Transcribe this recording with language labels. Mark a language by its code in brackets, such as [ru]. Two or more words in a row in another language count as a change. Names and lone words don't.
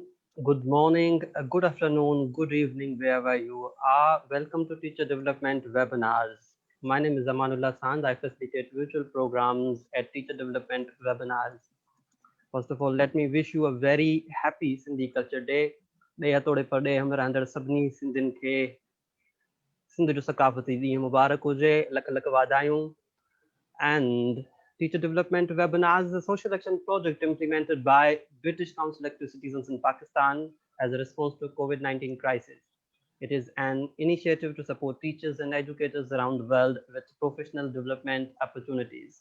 [en] Good morning, good afternoon, good evening, wherever you are. Welcome to Teacher Development Webinars. My name is Amanullah Sand. I facilitate virtual programs at Teacher Development Webinars. First of all, let me wish you a very happy Sindhi Culture Day. [sd] ॾे तोड़े पड़े हमरा अंदर सभिनी सिंधियुनि खे सिंध जो सकाफ़ती ॾींहुं मुबारक हुजे, लख लख वाधायूं. [en] And Teacher Development Webinars is a social action project implemented by British Council Elected Citizens in Pakistan as a response to COVID-19 crisis. It is an initiative to support teachers and educators around the world with professional development opportunities.